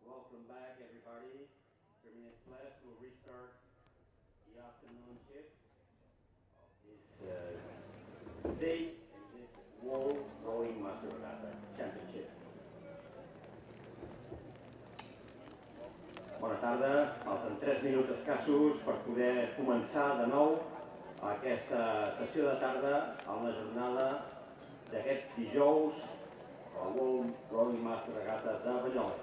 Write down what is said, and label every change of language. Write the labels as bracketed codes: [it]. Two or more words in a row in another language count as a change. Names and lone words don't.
[en] Welcome back, everybody. 3 minutes left. We'll restart the afternoon shift of this day in this World Rowing Masters Regatta Championship. [ca] Bona tarda. Falten 3 minuts escassos per poder començar de nou aquesta sessió de tarda en la jornada d'aquest dijous al World Rowing Masters Regatta de Banyoles.